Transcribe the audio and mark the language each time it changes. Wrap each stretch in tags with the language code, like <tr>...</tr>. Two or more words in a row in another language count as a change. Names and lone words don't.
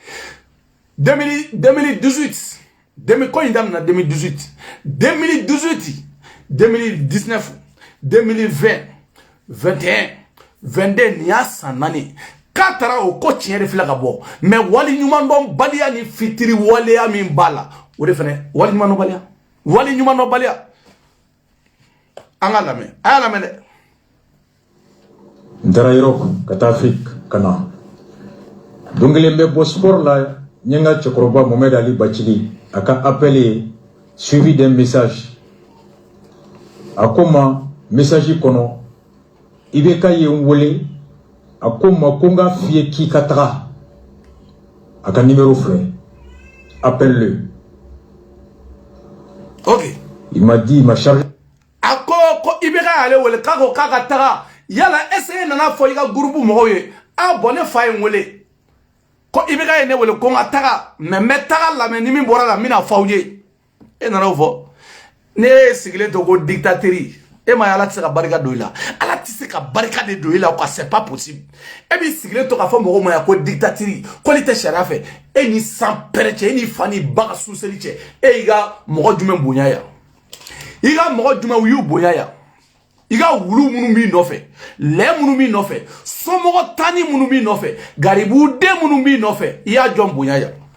<bm>2018 ko in daminɛ 2018 2019 2020 21 22 nin y'a san 4 k'a taara o ko tiɲɛ de filɛ ka bɔ mais wali ɲuman dɔn baliya ni fitiri waleya min b'a la o de fɛnɛ wali ɲuman dɔn baliya an ka lamɛn a y'a lamɛn dɛ n taara yɔrɔ ka taa Afrique ka na don kelen bɛ bɔ sport la n ye n ka cɛkɔrɔba Mohamed Ali Bacili a ka appel ye</bm> <fr>suivi d'un message</fr> <bm>a ko ma message kɔnɔ i bɛ ka ye n wele a ko n ma ko n ka f'i ye k'i ka taga a ka numéro filɛ</bm> <fr>appelle-le.</fr> <bm>ok</bm> <fr>il m'a dit il m'a chargé</fr> <bm>a ko i bɛ ka ale wele k'a ko k'a ka taga yala</bm> <fr>est-ce que</fr> <bm>e nana fɔ i ka groupe mɔgɔw ye a bɔn ne fa ye n wele ko i bɛ ka ye ne wele ko n ka taga mais n bɛ taga lamɛn ni min bɔra la n bɛna fɔ aw ye e nana o fɔ ne sigilen to ko dictaterie e ma ye ala tɛ se ka barika don i la ala tɛ se ka barika de don i la</bm> <fr>quoi c'est pas possible</fr> <bm>e b'i sigilen to k'a fɔ mɔgɔw ma ya ko dictaterie ko ni tɛ sariya fɛ e ni san pɛrɛ cɛ e ni fa ni ba ka suseli cɛ e y'i ka mɔgɔ jumɛn bonya yan i ka mɔgɔ jumɛn u y'u bonya yan i ka wulu minnu b'i nɔfɛ lɛ minnu b'i nɔfɛ somɔgɔ tani minnu b'i nɔfɛ garibuden minnu b'i nɔfɛ i y'a jɔn bonya yan</bm>